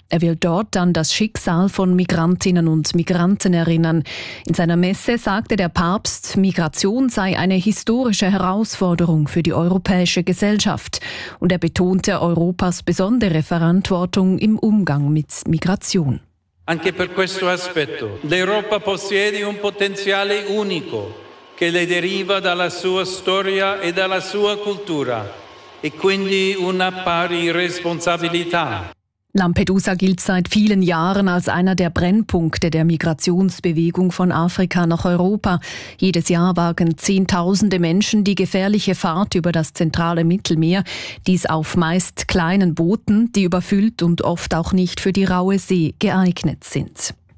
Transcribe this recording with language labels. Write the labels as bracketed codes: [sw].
[de] Er will dort an das Schicksal von Migrantinnen und Migranten erinnern. In seiner Messe sagte der Papst, Migration sei eine historische Herausforderung für die europäische Gesellschaft. Und er betonte Europas besondere Verantwortung im Umgang mit Migration. [it] Anche per questo aspetto, l'Europa possiede un potenziale unico. Che le deriva dalla sua storia e dalla sua cultura e quindi una pari responsabilità. [de] Lampedusa gilt seit vielen Jahren als einer der Brennpunkte der Migrationsbewegung von Afrika nach Europa. Jedes Jahr wagen zehntausende Menschen die gefährliche Fahrt über das zentrale Mittelmeer, dies auf meist kleinen Booten, die überfüllt und oft auch nicht für die raue See geeignet sind.